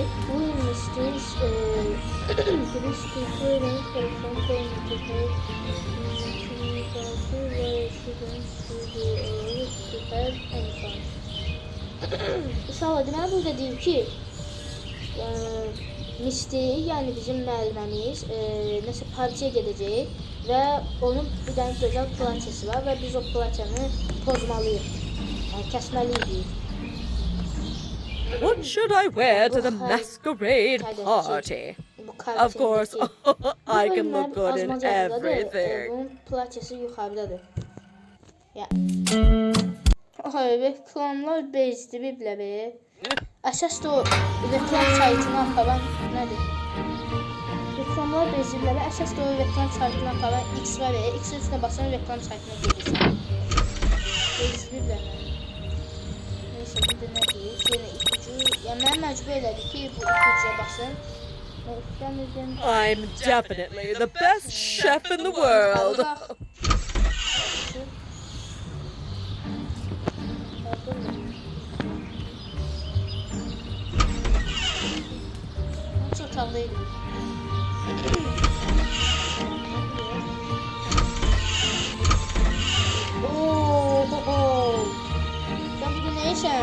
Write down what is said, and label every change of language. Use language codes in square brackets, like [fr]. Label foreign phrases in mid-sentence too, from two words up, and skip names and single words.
[az] Bu Mysteries Uşaqlar, deməli burada deyim ki, Mystery, yəni bizim müəlliməmiz nəsə partiyə gedəcək və onun bir dənə gözəl platiyası var və biz o platiyanı pozmalıyıq, yəni kəsməliyik. [en] What should I wear to the masquerade party? Of course, I can look good in everything. [az] Bunun platiyası yuxarıdadır. Ay, reklamlar bezdi bir-bilə. Əsas da o reklam saytına aparan nədir? Reklamlar bezdi-bilə. Əsas da o reklam saytına aparan X var ya. X-in üstünə basan reklam saytına gedirsən. Bezdi-bilə. Neyse, bu da nə deyil? Yenə ipucu. Yəni, mən məcbur elədi ki, bu ipucuya basın. [en] I'm definitely the best chef in the world. [tr] Çok tatlıydım. Sen bugün ne yesen?